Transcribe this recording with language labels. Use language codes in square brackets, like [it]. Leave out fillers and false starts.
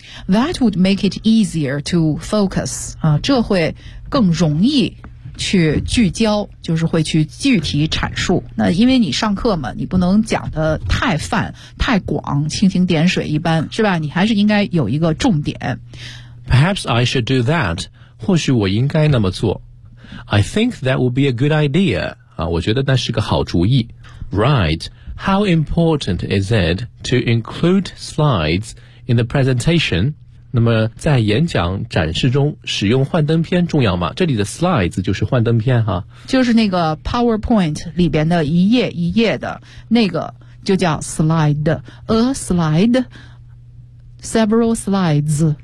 [en] That would make it easier to focus， [zh] 这会更容易去聚焦，就是会去具体阐述。那因为你上课嘛，你不能讲得太泛太广，蜻蜓点水一般，是吧？你还是应该有一个重点。 [en] Perhaps I should do that. [zh] 或许我应该那么做。 [en] I think that would be a good idea. [zh] 啊，我觉得那是个好主意。Right. [en] How important is it to include slides in the presentation? [zh] 那么在演讲展示中使用幻灯片重要吗？这里的 slides 就是幻灯片哈。就是那个 PowerPoint 里边的一页一页的那个就叫 slide。A slide。 [en] Several slides.